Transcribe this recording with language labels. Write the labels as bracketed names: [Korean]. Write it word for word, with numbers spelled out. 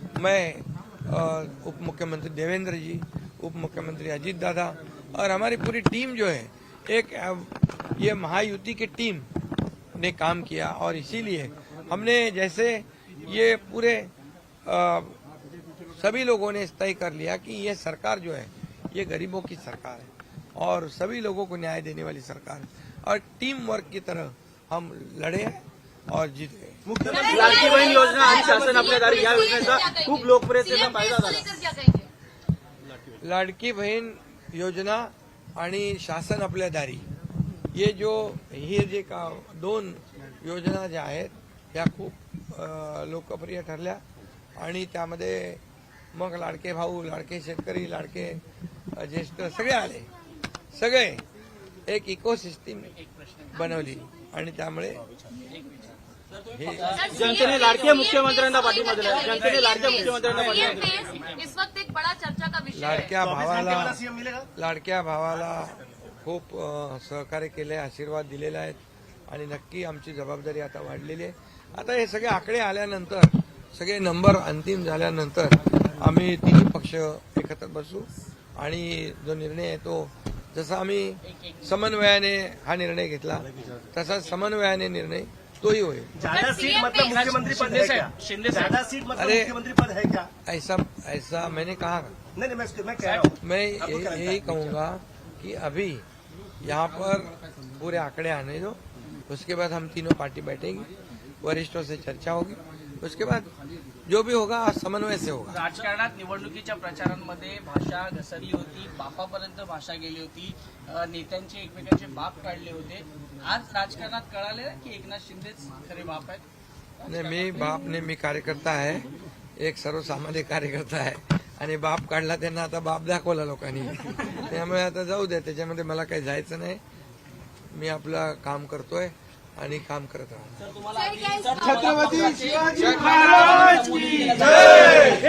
[Hindi] मैं उप मुख्यमंत्री देवेंद्र जी, उप मुख्यमंत्री अजीत दादा, और हमारी पूरी टीम जो है, एक ये महायुति की टीम ने काम किया, और इसीलिए हमने, जैसे ये पूरे आ, सभी लोगों ने तय कर लिया कि ये सरकार जो है ये गरीबों की सरकार है और सभी लोगों को न्याय देने वाली सरकार है, और टीम वर्क की तरह हम लड़े और जीते। [Marathi] लाडकी बहीण योजना आणि शासन आपल्या दारी या योजनेचा खूप लोकप्रियतेचा फायदा झाला। लाडकी बहीण योजना आणि शासन आपल्या दारी [Hindi] ये जो [Marathi] हे जे का दोन योजना ज्या आहेत त्या खूप लोकप्रिय ठरल्या, आणि त्यामध्ये मग लाडके भाऊ, लाडके शेतकरी, लाडके ज्येष्ठ सगळे आले, सगळे एक इकोसिस्टीम बनवली, आणि त्यामुळे जनतेने लाडक्या मुख्यमंत्र्यांना पाठिंबा दिला। जनतेने लाडक्या मुख्यमंत्र्यांना पाठिंबा दिला। लाडक्या भावाला लाडक्या भावाला खूप सहकार्य केले, आशीर्वाद दिलेला आहे, आणि नक्की आमची जबाबदारी आता वाढलेली आहे। आता हे सगळे आकडे आल्यानंतर, सगळे नंबर अंतिम झाल्यानंतर आम्ही तिन्ही पक्ष एकत्र बसू, आणि जो निर्णय आहे तो, जसा आम्ही समन्वयाने हा निर्णय घेतला तसाच समन्वयाने निर्णय तो ही होए। [Hindi] ज्यादा सीट मतलब मुख्यमंत्री पद है क्या? ज्यादा सीट मतलब मुख्यमंत्री पद है क्या? ऐसा ऐसा मैंने कहा नहीं नहीं मैं मैं कह रहा हूं, मैं यही कहूँगा कि अभी यहाँ पर पूरे आंकड़े आने दो, उसके बाद हम तीनों पार्टी बैठेंगी, वरिष्ठों से चर्चा होगी, उसके बाद जो भी होगा समन्वय से होगा। [Marathi] राजकारणात निवडणुकीच्या प्रचारांमध्ये भाषा घसरली होती, बापापर्यंत भाषा गेली होती, नेत्यांचे एकमेकांचे बाप काढले होते। आज राजकारणात कळाले की एकनाथ शिंदेच खरे बाप आहेत। नाही, मी बाप ने मी कार्यकर्ता आहे, एक सर्वसामान्य कार्यकर्ता आहे, आणि बाप काढला त्यांना, आता बाप दाखवला लोकांनी, त्यामुळे आता जाऊ दे, त्याच्यामध्ये मला काही जायचं नाही, मी आपलं काम करतोय आणि काम करत राहतो। [Hindi] छत्रपती शिवाजी महाराज की जय।